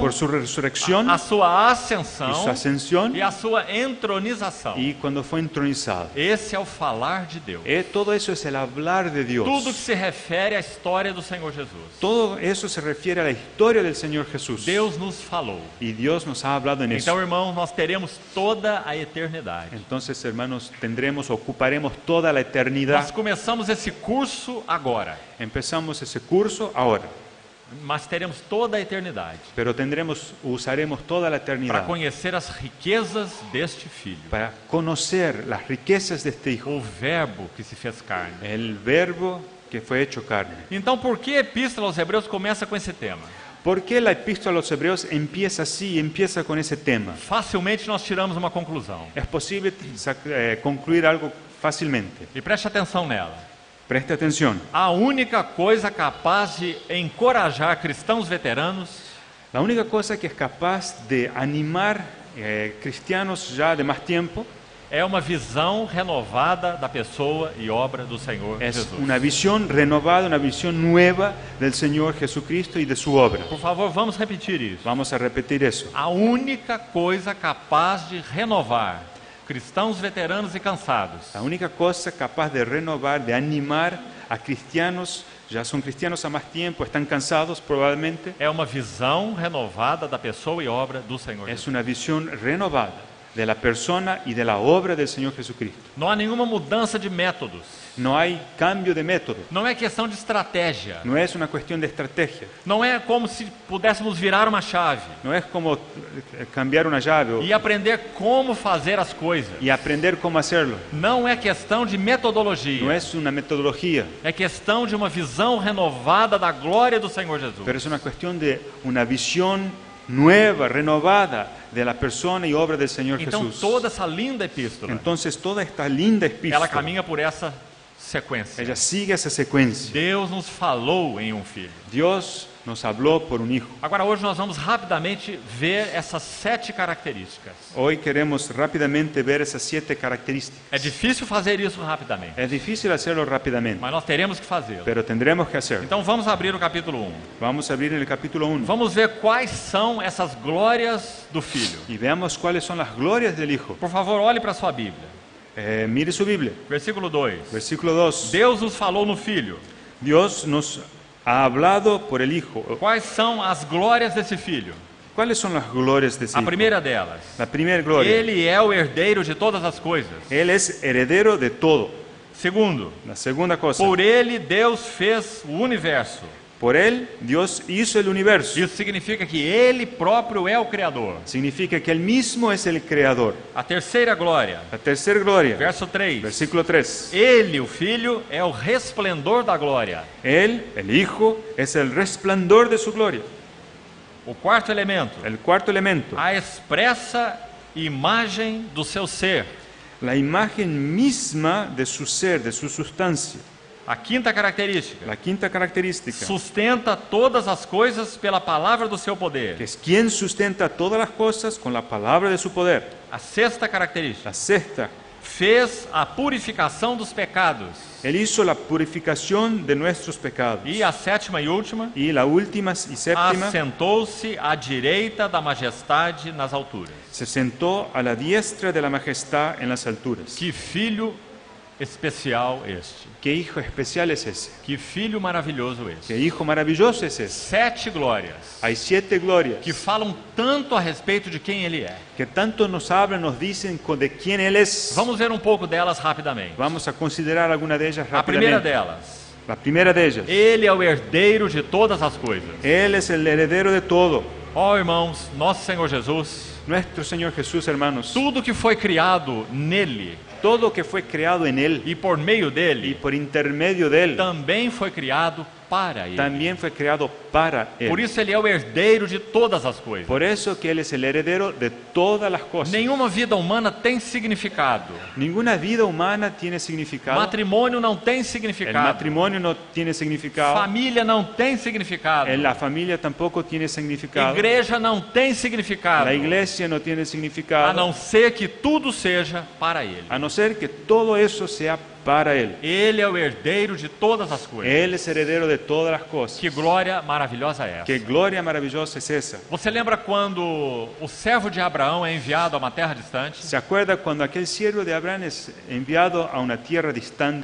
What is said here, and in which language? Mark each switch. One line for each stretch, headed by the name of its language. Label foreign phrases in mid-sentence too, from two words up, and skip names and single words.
Spanish: por su resurrección
Portuguese: a sua
Spanish: y
Portuguese: ascensão
Spanish: su ascensión,
Portuguese: e a sua entronização.
Spanish: y cuando fue entronizado.
Portuguese: Esse é o falar de Deus.
Spanish: Todo eso es el hablar de Dios.
Portuguese: Tudo que se refere à história do Senhor Jesus.
Spanish: Todo eso se refiere a la historia del Señor Jesús.
Portuguese: Deus nos falou.
Spanish: Y Dios nos ha hablado en eso.
Portuguese: Então, irmãos, nós teremos toda a eternidade.
Spanish: Entonces, hermanos, ocuparemos toda la
Portuguese: Nós
Spanish: eternidad.
Portuguese: começamos esse curso agora.
Spanish: Empezamos ese curso ahora.
Portuguese: mas teremos toda a eternidade
Spanish: pero usaremos toda la
Portuguese: para
Spanish: eternidad
Portuguese: conhecer as riquezas deste Filho,
Spanish: para conocer las riquezas de este Hijo,
Portuguese: o Verbo que se fez carne.
Spanish: el Verbo que fue hecho carne.
Portuguese: Então, por que a Epístola aos Hebreus começa com esse tema?
Spanish: ¿Por qué la epístola a los Hebreos empieza así, empieza con ese tema?
Portuguese: Facilmente nós tiramos uma conclusão.
Spanish: Es posible concluir algo fácilmente.
Portuguese: E preste atenção nela.
Spanish: Preste atención.
Portuguese: A única coisa capaz de encorajar cristãos veteranos
Spanish: La única cosa que es capaz de animar cristianos ya de más tiempo
Portuguese: é uma visão renovada da pessoa e obra do Senhor
Spanish: es
Portuguese: Jesus.
Spanish: una visión renovada, una visión nueva del Señor Jesucristo y de su obra.
Portuguese: Por favor, vamos repetir isso.
Spanish: Vamos a repetir eso.
Portuguese: A única coisa capaz de renovar cristãos veteranos e cansados
Spanish: La única cosa capaz de renovar, de animar a cristianos, ya son cristianos a más tiempo, están cansados probablemente,
Portuguese: é uma visão renovada da pessoa e obra do Senhor
Spanish: es
Portuguese: Jesus.
Spanish: una visión renovada de la persona y de la obra del Señor Jesucristo.
Portuguese: Não há nenhuma mudança de métodos.
Spanish: No hay cambio de método,
Portuguese: Não é questão de estratégia.
Spanish: no es una cuestión de estrategia,
Portuguese: Não é como se pudéssemos virar uma chave
Spanish: no es como cambiar una llave
Portuguese: e aprender como fazer as coisas.
Spanish: y aprender cómo hacerlo.
Portuguese: Não é questão de metodologia.
Spanish: No es una metodología,
Portuguese: É questão de uma visão renovada da glória do Senhor Jesus.
Spanish: pero es una cuestión de una visión nueva, renovada de la persona y obra del Señor
Portuguese: Então,
Spanish: Jesús.
Portuguese: toda essa linda epístola,
Spanish: Entonces toda esta linda
Portuguese: ela
Spanish: epístola,
Portuguese: caminha por essa sequência.
Spanish: ella sigue esa secuencia.
Portuguese: Deus nos falou em um filho.
Spanish: Dios nos habló por un hijo.
Portuguese: Agora, hoje nós vamos rapidamente ver essas 7 características.
Spanish: Hoy queremos rápidamente ver esas 7 características.
Portuguese: É difícil fazer isso rapidamente,
Spanish: Es difícil hacerlo rápidamente,
Portuguese: mas nós teremos que fazê-lo.
Spanish: pero tendremos que hacerlo.
Portuguese: Então, vamos abrir o capítulo 1.
Spanish: Vamos a abrir en el capítulo 1
Portuguese: Vamos ver quais são essas glórias do Filho.
Spanish: y veamos cuáles son las glorias del Hijo.
Portuguese: Por favor, olhe para a sua Bíblia.
Spanish: Mire su Biblia,
Portuguese: Versículo 2.
Spanish: versículo 2.
Portuguese: Deus nos falou no Filho.
Spanish: Dios nos ha hablado por el Hijo.
Portuguese: Quais são as glórias desse Filho?
Spanish: ¿Cuáles son las glorias de ese
Portuguese: A
Spanish: Hijo?
Portuguese: primeira delas,
Spanish: La primera gloria.
Portuguese: ele é o herdeiro de todas as coisas.
Spanish: Él es heredero de todo.
Portuguese: Segundo,
Spanish: La segunda cosa.
Portuguese: por ele Deus fez o universo.
Spanish: Por Él Dios hizo el universo.
Portuguese: Isso significa que ele próprio é o Criador.
Spanish: Significa que Él mismo es el creador.
Portuguese: A terceira glória,
Spanish: La tercera gloria.
Portuguese: verso 3.
Spanish: Versículo 3.
Portuguese: Ele, o Filho, é o resplendor da glória.
Spanish: Él, el Hijo, es el resplandor de su gloria.
Portuguese: O quarto elemento,
Spanish: El cuarto elemento.
Portuguese: a expressa imagem do seu ser.
Spanish: La imagen misma de su ser, de su sustancia.
Portuguese: A quinta característica,
Spanish: La quinta característica.
Portuguese: sustenta todas as coisas pela palavra do seu
Spanish: Que
Portuguese: poder.
Spanish: es quien sustenta todas las cosas con la palabra de su poder.
Portuguese: A sexta característica,
Spanish: La sexta.
Portuguese: fez a purificação dos pecados.
Spanish: Él hizo la purificación de nuestros pecados.
Portuguese: E a sétima e última,
Spanish: Y la última y séptima.
Portuguese: assentou-se à direita da majestade nas alturas.
Spanish: Se sentó a la diestra de la majestad en las alturas.
Portuguese: Que filho especial este.
Spanish: ¿Qué hijo especial es ese?
Portuguese: Que filho maravilhoso
Spanish: ¿Qué
Portuguese: este.
Spanish: hijo maravilloso es ese?
Portuguese: 7 glórias
Spanish: Hay 7 glorias
Portuguese: que falam tanto a respeito de quem ele é.
Spanish: que tanto nos hablan, nos dicen de quién Él es.
Portuguese: Vamos ver um pouco delas rapidamente.
Spanish: Vamos a considerar alguna de ellas
Portuguese: A primeira
Spanish: rápidamente.
Portuguese: delas,
Spanish: La primera de ellas.
Portuguese: ele é o herdeiro de todas as coisas.
Spanish: Él es el heredero de todo.
Portuguese: Ó irmãos, nosso Senhor Jesus,
Spanish: Nuestro Señor Jesús, hermanos.
Portuguese: tudo que foi criado nele
Spanish: Todo que fue creado en Él
Portuguese: e por meio
Spanish: y
Portuguese: dele,
Spanish: por intermedio de Él
Portuguese: também foi criado para ele.
Spanish: también fue creado para
Portuguese: Por
Spanish: Él.
Portuguese: isso ele é o herdeiro de todas as coisas.
Spanish: Por eso que Él es el heredero de todas las cosas.
Portuguese: Nenhuma vida humana tem significado.
Spanish: Ninguna vida humana tiene significado.
Portuguese: Matrimônio não tem
Spanish: El
Portuguese: significado.
Spanish: matrimonio no tiene significado.
Portuguese: Família não tem significado.
Spanish: La familia tampoco tiene significado.
Portuguese: Igreja não tem significado.
Spanish: La iglesia no tiene
Portuguese: A
Spanish: significado.
Portuguese: não ser que tudo seja para ele.
Spanish: A no ser que todo eso sea para Él.
Portuguese: Ele é o herdeiro de todas as coisas.
Spanish: Él es heredero de todas las cosas.
Portuguese: Que glória maravilhosa é essa.
Spanish: Qué gloria maravillosa es esa.
Portuguese: Você lembra quando o servo de Abraão é enviado a uma terra distante
Spanish: ¿Se acuerda cuando aquel siervo de Abraham es enviado a una tierra distante